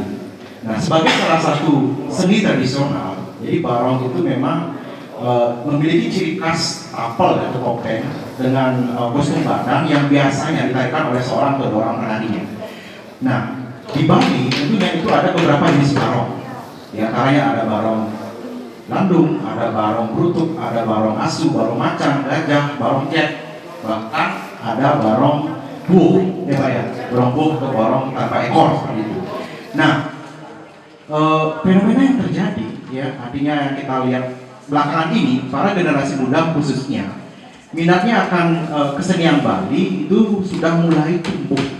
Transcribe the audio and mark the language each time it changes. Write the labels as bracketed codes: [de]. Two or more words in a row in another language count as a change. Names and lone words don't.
[id] Nah, sebagai salah satu seni tradisional, jadi barong itu memang memiliki ciri khas apel atau topeng dengan kostum badan yang biasanya ditarikan oleh seorang atau dua orang penarinya. Nah, di Bali tentunya itu ada beberapa jenis barong. Di antaranya ada barong landung, ada barong brutuk, ada barong asu, barong macan, gajah, barong jet, bahkan ada barong buh, ya Pak, ya, barong buh atau barong tanpa ekor seperti itu. Nah, fenomena yang terjadi, ya, artinya yang kita lihat belakangan ini, para generasi muda khususnya minatnya akan kesenian Bali itu sudah mulai tumbuh.